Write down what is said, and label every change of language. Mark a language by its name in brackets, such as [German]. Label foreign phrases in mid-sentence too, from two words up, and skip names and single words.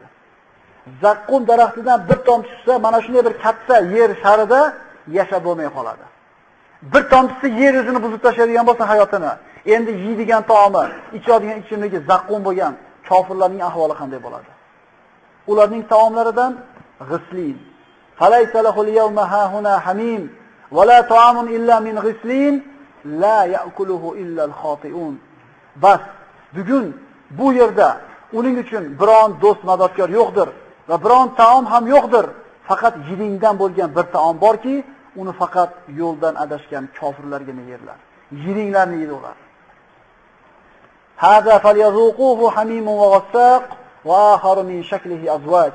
[Uzbek] Zaqqum daraxtidan bir tomchisi mana shunday bir katta yer sharida yashab bo'lmay qoladi. Bir tomchisi yer yuzini buzib tashlaydigan bo'lsa hayotini, endi yeydigan taomi, ichadigan ichimligi zaqqum bo'lgan kofirlarning ahvoli qanday bo'ladi? Ularning taomlaridan g'islin. [Arabic] فليس له اليوم هاهنا حميم ولا طعام إلا من غسلين لا يأكله إلا الخاطئون. [Uzbek] Bas bugun bu yerda uning uchun biron do'st madadkor yo'qdir va biron taom ham yo'qdir. Faqat yidingdan bo'lgan bir taom borki, uni faqat yo'ldan adashgan kofirlarga yerlar. Yiringlarni yeydi ular. [Arabic] هذا فليذوقوه حميم وغساق وآخر من شكله أزواج.